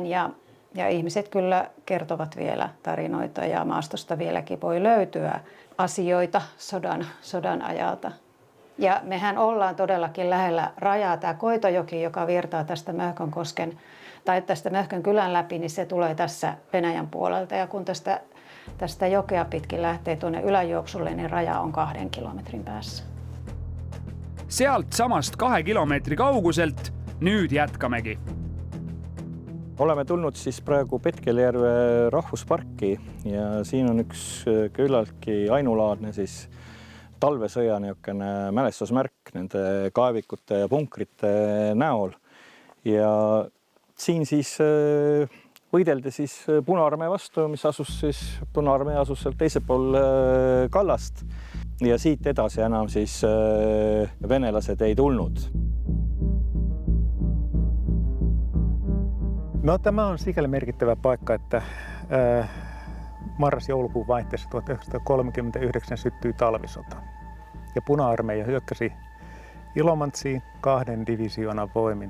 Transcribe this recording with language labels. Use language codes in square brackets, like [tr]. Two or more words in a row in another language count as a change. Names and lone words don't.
[fi] Ja ihmiset kyllä kertovat vielä tarinoita ja maastosta vieläkin voi löytyä asioita sodan ajalta. Ja mehän ollaan todellakin lähellä rajaa. Tämä Koitojoki, joka virtaa tästä Möhkönkosken tai tästä Möhkön kylän läpi, niin se tulee tässä Venäjän puolelta. Ja kun tästä jokea pitkin lähtee tuonne yläjuoksulle, niin raja on 2 kilometrin päässä. [et] Sealt samast 2 kilomeetri kauguselt nüüd jätkamegi. Oleme tulnud siis praegu Petkeljärve rahvusparki ja siin on üks küllaltki ainulaadne siis talvesõja niisugune mälestusmärk nende kaevikute ja punkrite näol. Ja siin siis võideldi siis Punaarmee vastu, mis Punaarmee asus sealt teisel pool kallast ja siit edasi enam siis venelased ei tulnud. [fi] No tämä on sikäli merkittävä paikka, että marras-joulukuun vaihteessa 1939 syttyi talvisota. Ja Puna-armeija hyökkäsi Ilomantsiin 2 divisioonan voimin.